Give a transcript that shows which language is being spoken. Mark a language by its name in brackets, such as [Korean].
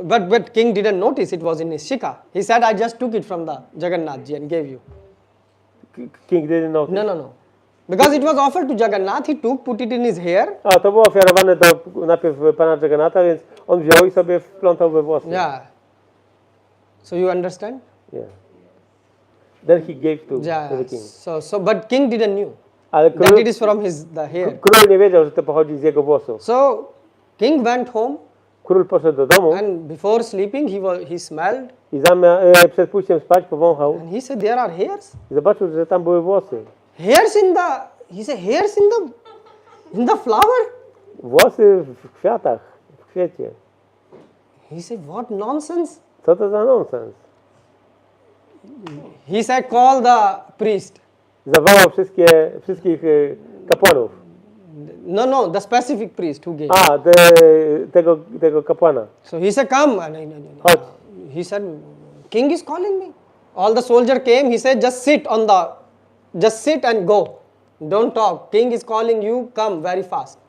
[English] But king didn't notice it was in his shikha. He said, I just took it from the Jagannathji and gave you. King didn't notice. No. Because it was offered to Jagannath, he put it in his hair. [Polish] A, to było ofiarowane najpierw Pana Jagannatha, więc on wziął i sobie wplątał we włosy. [English] Yeah. So you understand? Yeah. Then he gave to Yeah. the king. But king didn't knew [Polish] Ale [English] that it is from the hair. [Polish] król nie wiedział, że to pochodzi z jego włosów. [English] So king went home. [Polish] Król poszedł do domu [English] and before sleeping he smelled [Polish] i przed pójściem spać powąchał [English] and he said there are hairs. [Polish] i zobaczył, że tam były włosy. [English] Hairs in the, he said hairs in the flower. [Polish] Włosy w kwiatach, w kwiecie. [English] He said what nonsense. [Polish] Co to za nonsens? [English] He said call the priest. [Polish] Zawołał wszystkich kapłanów. [English] No, the specific priest who gave. [Polish] Tego kapłana. [English] So he said come and [Polish] Chodź. [English] he said king is calling me. All the soldier came, he said just sit and go. Don't talk. King is calling you, come very fast.